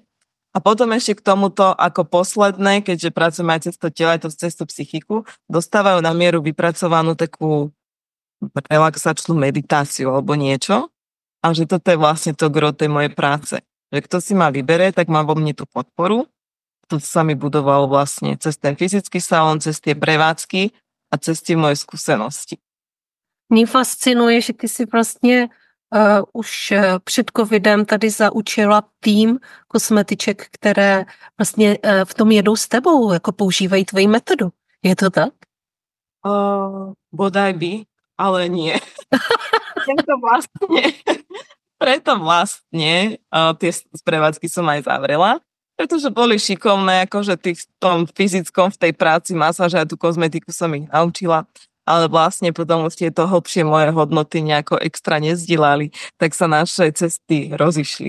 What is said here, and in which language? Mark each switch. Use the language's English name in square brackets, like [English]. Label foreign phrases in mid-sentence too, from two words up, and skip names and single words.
[Slovak] A potom ešte k tomuto ako posledné, keďže pracujem aj cez to telo, aj to cez tú psychiku, dostávajú na mieru vypracovanú takú relaxačnú meditáciu alebo niečo. A že toto je vlastne to gro tej mojej práce. Že kto si ma vybere, tak má vo mne tú podporu. To sa mi budovalo vlastne cez ten fyzický salón, cez tie prevádzky a cez tie moje skúsenosti. [Czech] Mě fascinuje, že ty si vlastně už před covidem tady zaučila tým kosmetiček, které vlastně v tom jedou s tebou, jako používají tvoji metodu. Je to tak? [Slovak] Bodaj by, ale nie. Preto vlastne tie sprevádzky som aj zavrela, pretože boli šikovné, akože v tom fyzickom, v tej práci masáže a tú kozmetiku som ich naučila, ale vlastne potom už tieto hlbšie moje hodnoty nejako extra nezdielali, tak sa naše cesty rozišli.